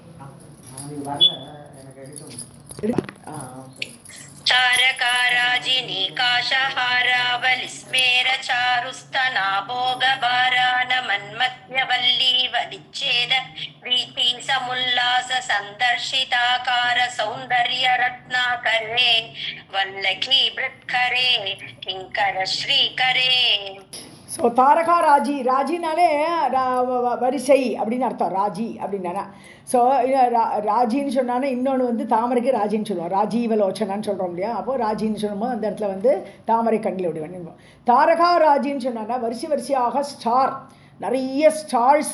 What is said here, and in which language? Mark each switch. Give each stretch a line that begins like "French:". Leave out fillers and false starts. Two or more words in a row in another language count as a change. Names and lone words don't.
Sanskrit: चारकाराजिनीकाशहारावलिस्मेर चारुस्तना भोगभारानमन्मध्यवल्ली वलिच्छेद प्रीति समुल्लास सन्दर्शिताकार सौन्दर्य रत्नाकरे वल्लकी बृत्करे किङ्कर श्रीकरे.
Tamil: ஸோ தாரகா ராஜினாலே வரிசை அப்படின்னு அர்த்தம். ராஜி அப்படின்னா ஸோ ராஜின்னு சொன்னானே இன்னொன்று தாமரைக்கு ராஜின்னு சொல்லுவோம், ராஜீவலோச்சனான்னு சொல்கிறோம் இல்லையா? அப்போது ராஜின்னு சொல்லும்போது அந்த இடத்துல தாமரை கண்ணில் அப்படி பண்ணிடுவோம். தாரகா ராஜின்னு சொன்னான்னா வரிசையாக ஸ்டார், நிறைய ஸ்டார்ஸ்.